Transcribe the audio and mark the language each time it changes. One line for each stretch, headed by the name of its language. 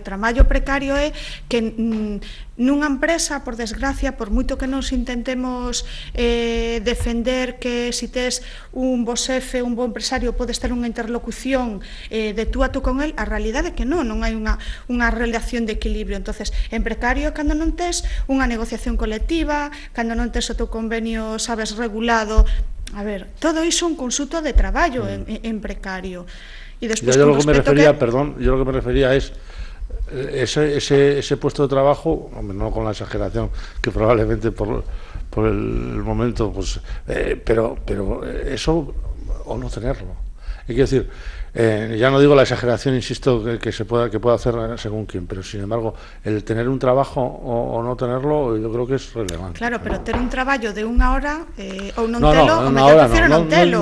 Galician: Traballo precario é que nunha empresa, por desgracia, por moito que nos intentemos defender que si tes un bo xefe, un bo empresario, podes ter unha interlocución de tú a tú con el, a realidade é que non hai unha relación de equilibrio. Entonces, en precario é cando non tes unha negociación colectiva, cando non tes o teu convenio, sabes, regulado. A ver, todo iso un consulto de traballo en precario.
Spanish: Y después, yo lo que me refería es ese puesto de trabajo, hombre, no con la exageración que probablemente por el momento, pues, pero eso o no tenerlo. Hay que decir, ya no digo la exageración, insisto, que pueda hacer según quién, pero sin embargo, el tener un trabajo o no tenerlo, yo creo que es relevante.
Galician: Claro, pero ter un traballo de unha hora ou non telo, eu prefiro non telo.